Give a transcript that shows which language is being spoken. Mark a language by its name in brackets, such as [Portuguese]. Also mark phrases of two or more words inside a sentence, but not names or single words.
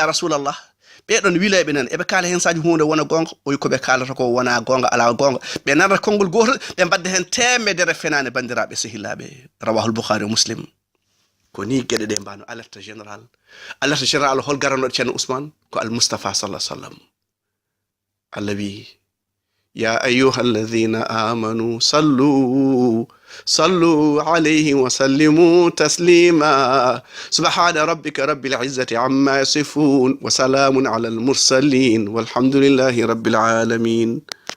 [Fula] rasulallah ɓeɗon wileɓe nan eɓe kaala hen saji hunde wona gonga o wi koɓe kalata ko wona gonga ala gonga ɓe nanata konngol gotol ɓe mbadda hen temedere fenane bandiraɓe sehilaɓe rawahul boukhari o muslim ko ni gueɗe ɗe mbano [French] alerte général [Fula] hol garanoɗo ceerno ousmane ko almustafa [Arabic] صلى سلم [Fula] allah wi [Arabic] يا أيها الذين آمنوا صلوا عليه وسلموا تسليما سبحان ربك رب العزة عما يصفون وسلام على المرسلين والحمد لله رب العالمين